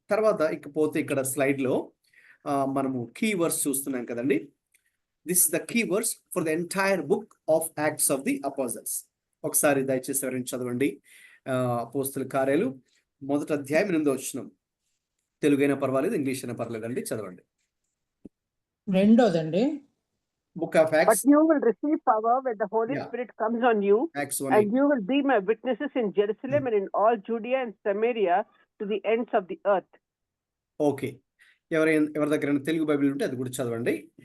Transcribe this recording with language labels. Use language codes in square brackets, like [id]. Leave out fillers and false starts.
[te] తర్వాత ఇకపోతే ఇక్కడ స్లైడ్లో మనము కీ వర్డ్స్ చూస్తున్నాం కదండి. [en] This is the key words for the entire book of Acts of the apostles. [te] ఒకసారి దయచేసి ఎవరైనా చదవండి. అపోస్తలుల కార్యాలు 1వ అధ్యాయం 8వ వచనం. తెలుగైనా పర్వాలేదు, ఇంగ్లీష్ అయినా పర్లేదండి, చదవండి. రెండోదండి, [en] Book of Acts. But you will receive power when the Holy Spirit comes on you, and you will be my witnesses in Jerusalem and in all Judea and Samaria to the ends of the earth. [te] Okay, ఎవరి దగ్గర Telugu Bible ఉంటే అది కూడా చదవండి.